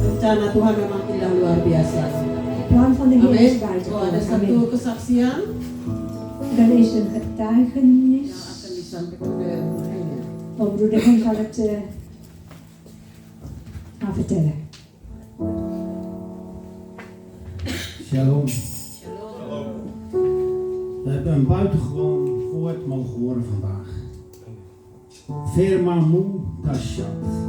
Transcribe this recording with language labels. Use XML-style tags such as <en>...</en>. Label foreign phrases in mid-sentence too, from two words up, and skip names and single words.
<id>Rencana Tuhan memang indah luar biasa.</id> <nl>Het plan van de Heer</nl> <id>Amin.</id> <nl>is</nl> <id>Oh, ada</id> <nl>buitengewoon.</nl> <id>satu Amin. kesaksian</id> <nl>Er is een getuigenis.</nl> <id>yang akan disampaikan oleh Henry.</id> <nl>Oh, broeder Henk zal het gaan vertellen. Shalom. We hebben een buitengewoon woord mogen horen vandaag.</nl> <id>Firma-Mu Tashat.</id>